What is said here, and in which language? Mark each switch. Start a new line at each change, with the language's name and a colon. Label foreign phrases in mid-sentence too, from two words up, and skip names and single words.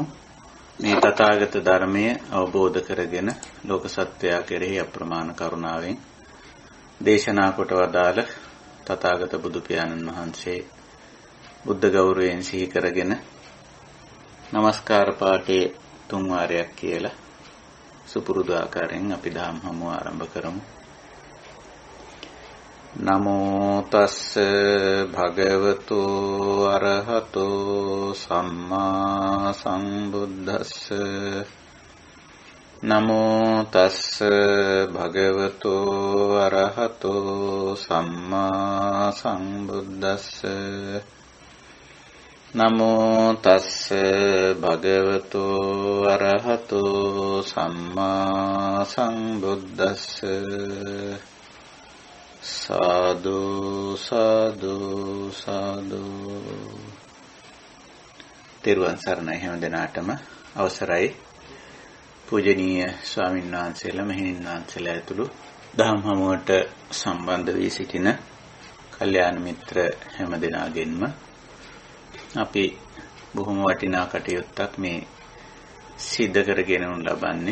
Sinhala: මේ තථාගත ධර්මය අවබෝධ කරගෙන ලෝක සත්වයා කෙරෙහි අප්‍රමාණ කරුණාවෙන් දේශනා කොට වදාළ තථාගත බුදු පියාණන් වහන්සේ බුද්ධ ගෞරවයෙන් සිහි කරගෙන නමස්කාර පාඨයේ 3 වාරයක් කියලා සුපුරුදු ආකාරයෙන් අපි දහම් හමුව ආරම්භ කරමු.
Pali: නමෝ තස්ස භගවතු අරහතෝ සම්මා සම්බුද්දස්ස නමෝ තස්ස භගවතු අරහතෝ සම්මා සම්බුද්දස්ස නමෝ තස්ස භගවතු අරහතෝ සම්මා සම්බුද්දස්ස සාදු සාදු සාදු.
Sinhala: තෙරුවන් සරණයි හැම දිනාටම. අවසරයි පූජනීය ස්වාමීන් වහන්සේලා මෙහෙණින් වහන්සේලා ඇතුළු දහම් හමුවට සම්බන්ධ වී සිටින කල්යාණ මිත්‍ර හැම දෙනාගෙන්ම අපි බොහොම වටිනා කටයුත්තක් මේ සිද්ධ කරගෙන ලබන්නේ.